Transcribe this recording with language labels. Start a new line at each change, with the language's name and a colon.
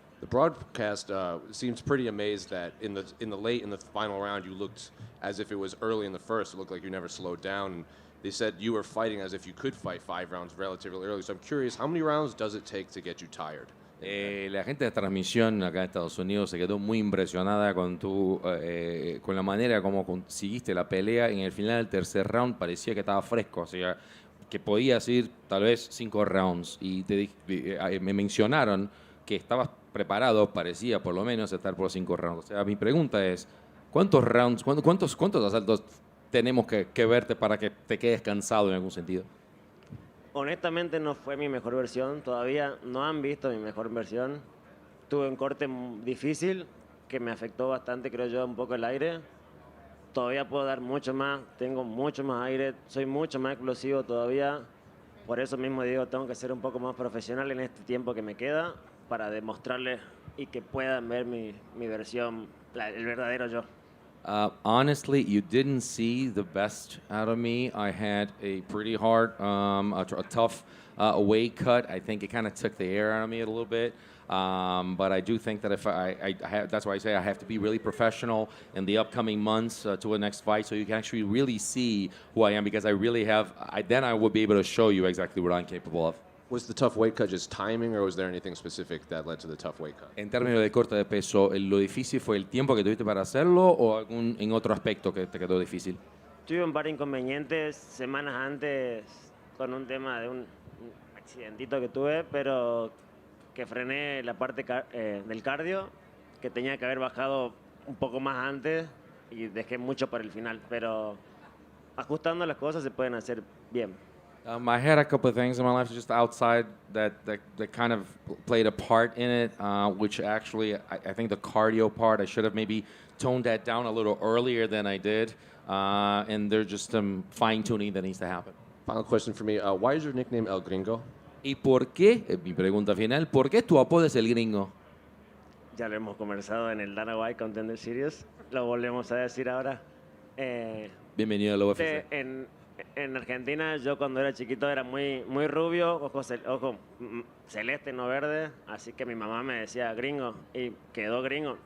English: The broadcast seems pretty amazed that in the final round, you looked as if it was early in the first. It looked like you never slowed down. And they said you were fighting as if you could fight 5 rounds relatively early. So I'm curious, how many rounds does it take to get you tired?
Spanish: La gente de transmisión acá en Estados Unidos se quedó muy impresionada con con la manera como conseguiste la pelea. En el final del tercer round parecía que estaba fresco, o sea, que podías ir tal vez 5 rounds. Y me mencionaron que estabas preparado, parecía por lo menos estar por 5 rounds. O sea, mi pregunta es, ¿cuántos rounds, cuántos asaltos tenemos que verte para que te quedes cansado en algún sentido? Honestamente no fue mi mejor versión, todavía no han visto mi mejor versión. Tuve un corte difícil que me afectó bastante, creo yo, un poco el aire. todavía puedo dar mucho más, tengo mucho más aire, soy mucho más explosivo todavía. Por eso mismo digo, tengo que ser un poco más profesional en este tiempo que me queda para demostrarles y que puedan ver mi versión, el verdadero yo.
English: Honestly, you didn't see the best out of me. I had a pretty hard, a tough weight cut. I think it kind of took the air out of me a little bit. But I do think that if I have, that's why I say I have to be really professional in the upcoming months to the next fight, so you can actually really see who I am, because I really have. Then I will be able to show you exactly what I'm capable of. Was the tough weight cut just timing, or was there anything specific that led to the tough weight cut?
Spanish: En términos de corte de peso, ¿lo difícil fue el tiempo que tuviste para hacerlo o algún en otro aspecto que te quedó difícil? Tuve un par de inconvenientes semanas antes con un tema de un accidentito que tuve, pero que frené la parte del cardio, que tenía que haber bajado un poco más antes y dejé mucho para el final, pero ajustando las cosas se pueden hacer bien.
English: I had a couple of things in my life just outside that kind of played a part in it, which actually I think the cardio part, I should have maybe toned that down a little earlier than I did, and there's just some fine-tuning that needs to happen. Final question for me. Why is your nickname El Gringo?
Spanish: ¿Y por qué, mi pregunta final, por qué tu apodo es el gringo? Ya lo hemos conversado en el Dana White Contender Series, lo volvemos a decir ahora. Bienvenido a la UFC. En Argentina, yo cuando era chiquito era muy rubio, ojo celeste, no verde, así que mi mamá me decía gringo y quedó gringo.